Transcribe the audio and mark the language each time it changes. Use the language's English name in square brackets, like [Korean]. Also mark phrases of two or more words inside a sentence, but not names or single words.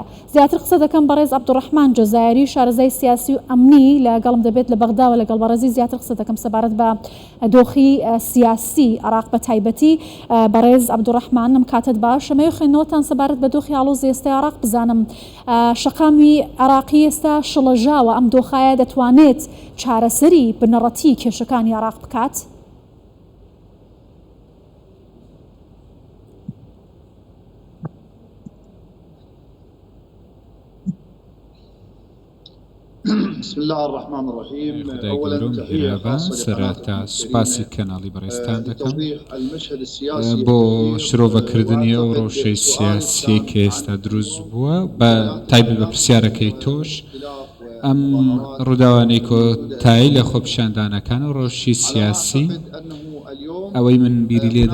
[Central Kurdish] زیاتر قسە دەکەم بەڕێز عەبدوڕەحمان جەزایری شارەزای سیاسی و ئەمنی لەگەڵم دەبێت لە بەغداوە لەگەڵ بەڕێزی زیاتر قسە دەکەم سەبارەت بە دۆخی سیاسی عێراق بە تایبەتی. بەڕێز عەبدوڕەحمان ئەم کاتت باش ئەمەوێ خوێندنەوەتان سەبارەت بە دۆخی ئاڵۆزی ئێستای عێراق بزانم شەقامی عێراقی ئێستا شڵەژاوە ئەم دۆخایە دەتوانێت چارەسەری بنەڕەتی کێشەکانی عێراق بکات؟ [Arabic] بسم الله الرحمن الرحيم. اولا [Central Kurdish] سەرەتا سوپاسی کەناڵی بەڕێستان دەکەم بۆ شرۆڤەکردنی ئەو ڕۆژەی سیاسی کە ئێستا دروست بووە بە تایبەت بە پرسیارەکەی تۆش ئەم ڕووداوانەی کۆتایی لە خۆپیشاندانەکان و ڕۆژی سیاسی ئەوەی من بیری لێ